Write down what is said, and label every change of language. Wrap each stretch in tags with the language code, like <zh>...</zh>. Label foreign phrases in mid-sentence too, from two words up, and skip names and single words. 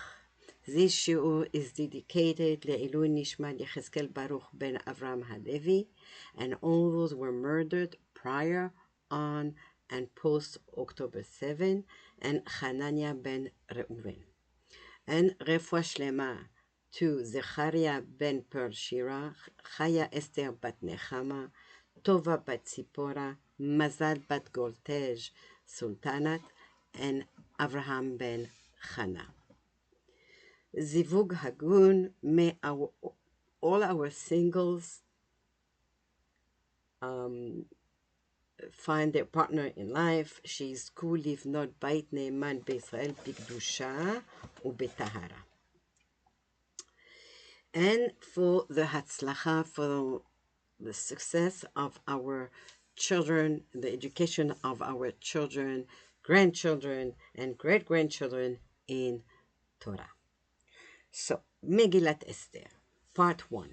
<en>This shiur is dedicated</en> <he>לעילוי נשמת</he> <en>Yechezkel Baruch ben Avram Halevi and all those were murdered prior, on, and post October 7, and Hanania ben Reuven. And</en> <he>רפואה שלמה</he> <en>to Zechariah ben Pershira, Chaya Esther bat Nechama, Tova bat Tzipora, Mazal bat Goltej, Sultanat, and Avraham ben Chana.</en> <he>זיווג הגון,</he> <en>may all our singles find their partner in life.</en> <he>שיזכו לבנות בית נאמן בישראל בקדושה ובטהרה.</he> <en>And for the hatzlacha, for the success of our children, the education of our children, grandchildren, and great-grandchildren in Torah. So, Megillat Esther, Part 1.</en>